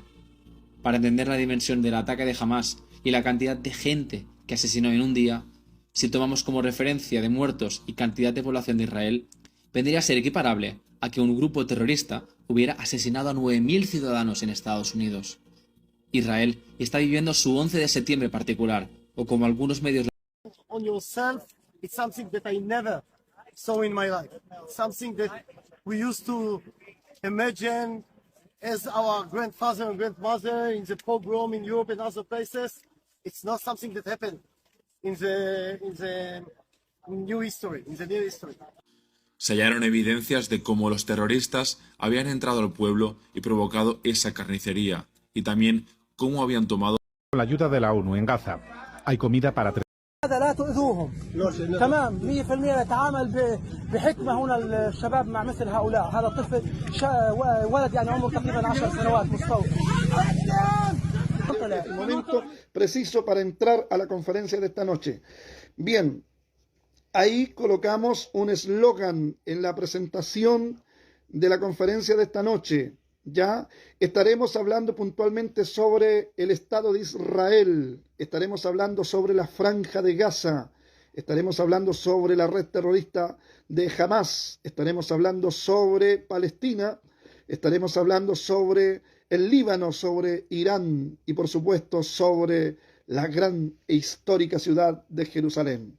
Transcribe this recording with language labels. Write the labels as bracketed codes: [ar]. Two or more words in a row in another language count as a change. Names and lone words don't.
[es] Para entender la dimensión del ataque de Hamás y la cantidad de gente que asesinó en un día, si tomamos como referencia de muertos y cantidad de población de Israel, vendría a ser equiparable a que un grupo terrorista hubiera asesinado a 9000 ciudadanos en Estados Unidos. Israel está viviendo su 11 de septiembre particular, o como algunos medios... [en] On yourself, it's something that I never saw in my life. Something that we used to imagine as our grandfather and grandmother in the pogrom in Europe and other places. It's not something that happened in the new history, in the near history. [es] Se hallaron evidencias de cómo los terroristas habían entrado al pueblo y provocado esa carnicería, y también cómo habían tomado... Con la ayuda de la ONU en Gaza, hay comida para 3. [ar] لا تؤذوهم تمام 100% نتعامل بحكمة هنا الشباب مع مثل هؤلاء. هذا الطفل ولد يعني عمره تقريبا 10 سنوات مستوى. [es] el momento preciso para entrar a la conferencia de esta noche. Bien, ahí colocamos un eslogan en la presentación de la conferencia de esta noche. Ya estaremos hablando puntualmente sobre el Estado de Israel, estaremos hablando sobre la Franja de Gaza, estaremos hablando sobre la red terrorista de Hamas, estaremos hablando sobre Palestina, estaremos hablando sobre el Líbano, sobre Irán y por supuesto sobre la gran e histórica ciudad de Jerusalén.